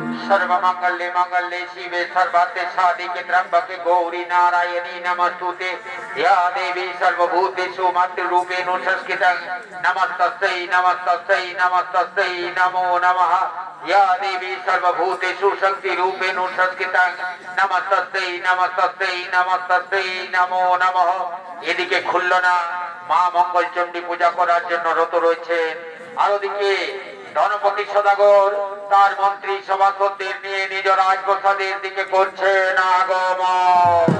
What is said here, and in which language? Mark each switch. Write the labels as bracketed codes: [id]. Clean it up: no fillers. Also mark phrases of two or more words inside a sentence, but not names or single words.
[sa] सर्वमंगले मंगले शिवे सर्वार्थे साधिके त्र्यंबके गौरी नारायणी नमस्तुते या देवी सर्वभूतेषु मातृरूपेण संस्कृतं नमस्तस्यै नमस्तस्यै नमस्तस्यै नमो नमः या देवी सर्वभूतेषु शक्तिरूपेण संस्कृतं नमस्तस्यै नमस्तस्यै नमस्तस्यै नमो नमः। [bn] এদিকে খুলল না, মা মঙ্গলচণ্ডী পূজা করার জন্য রত রয়েছেন। আর ওদিকে ধনপতি সদাগর তার মন্ত্রী সভাসদদের নিয়ে নিজ রাজপ্রাসাদের দিকে করছেন আগমন।